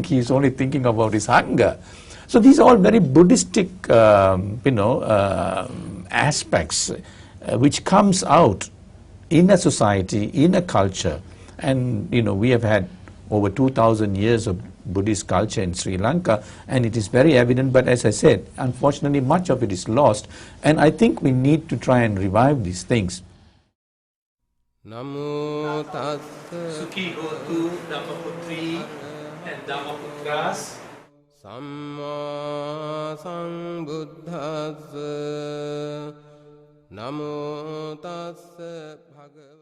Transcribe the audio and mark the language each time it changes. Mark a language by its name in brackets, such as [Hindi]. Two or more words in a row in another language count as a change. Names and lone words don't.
[English] He's only thinking about his hunger. So these are all very Buddhistic, aspects which comes out in a society, in a culture. And, you know, we have had over 2,000 years of Buddhist culture in Sri Lanka, and it is very evident, but as I said, unfortunately much of it is lost, and I think we need to try and revive these things. [Pali] Namo tassa Sukhi hotu Dhammaputri and Dhammaputras. Samma Sambuddhassa. Namo tassa bhagavate